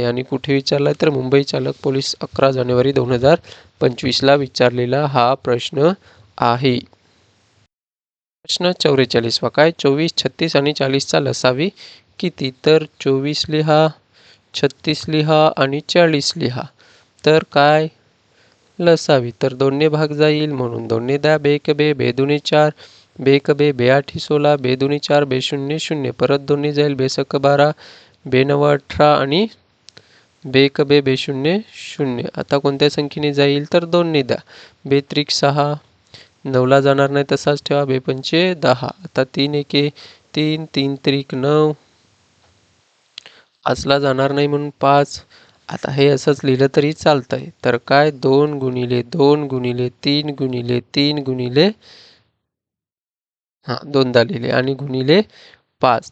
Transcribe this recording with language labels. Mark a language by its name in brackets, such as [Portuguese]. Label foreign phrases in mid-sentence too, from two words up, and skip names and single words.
[Marathi] आणि कुठे विचारलाय तर मुंबई चालक पोलीस 11 जानेवारी 2025ला विचारलेला हा प्रश्न आहे. प्रश्न 44वा काय 24, 36 आणि 40चा लसावी किती? तर 24 लिहा, 36 लिहा आणि 40 लिहा. तर काय लसावी? तर 2ने भाग जाईल, म्हणून 2ने द्या. बे क बे, बे दुने 4, बे क बे, बे आठी 16, बे दुने 4, बे शून्य 0, परत 2ने जाईल. बे सक 12, बे 9 18 आणि बे क बे, बे शून्य 0. आता कोणत्या संख्येने जाईल? तर 2ने द्या. बे त्रिक 6, 9ला जाणार नाही तसाच ठेवा. बे पंचे 10. आता 3 एके 3, 3 त्रिक 9, 5ला जाणार नाही म्हणून 5. आता हे असंच लिहिलं तरी चालतंय. तर काय 2 गुणिले 2 गुणिले 3 गुणिले 3 गुणिले 2दा लिहिले आणि गुणिले 5.